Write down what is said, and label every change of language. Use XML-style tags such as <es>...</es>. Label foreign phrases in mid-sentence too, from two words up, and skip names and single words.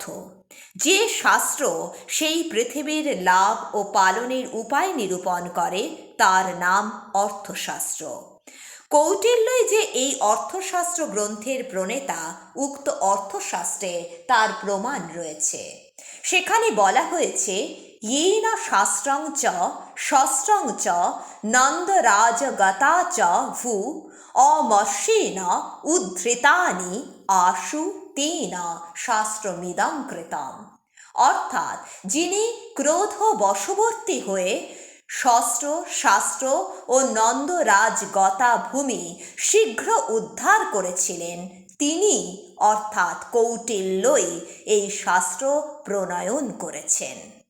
<bn>যে শাস্ত্র সেই পৃথিবীর লাভ ও পালনের উপায় নিরূপণ করে তার নাম অর্থশাস্ত্র। কৌটিল্যই যে এই অর্থশাস্ত্র গ্রন্থের প্রণেতা, উক্ত অর্থশাস্ত্রে তার প্রমাণ রয়েছে। সেখানে বলা হয়েছে,</bn> <sa>येन शास्त्रं च शस्त्रं च नन्दराजगता च भू अमर्षेण उद्धृतानि आशु तेन শাস্ত্রমিদং কৃতম।</sa> <bn>অর্থাৎ যিনি ক্রোধ বশবর্তী হয়ে শস্ত্র, শাস্ত্র ও নন্দরাজগতা ভূমি শীঘ্র উদ্ধার করেছিলেন, তিনি অর্থাৎ কৌটিল্যই এই শাস্ত্র প্রণয়ন করেছেন।</bn>